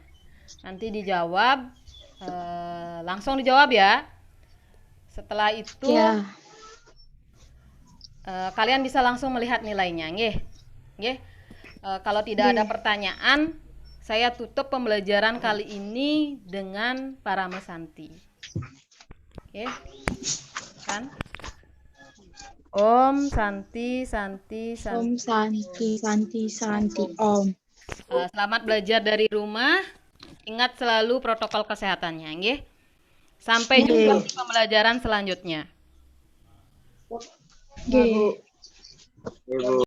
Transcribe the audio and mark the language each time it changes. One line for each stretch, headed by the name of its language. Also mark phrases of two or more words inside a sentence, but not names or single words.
Indonesian: Nanti dijawab, langsung dijawab ya. Setelah itu kalian bisa langsung melihat nilainya, kalau tidak ada pertanyaan, saya tutup pembelajaran kali ini dengan Paramesanti.
Sanskrit: Kan? Om Santi Santi Santi. Om Santi Santi Santi Om.
Indonesian: Selamat belajar dari rumah. Ingat selalu protokol kesehatannya, Sampai jumpa di pembelajaran selanjutnya. Bu.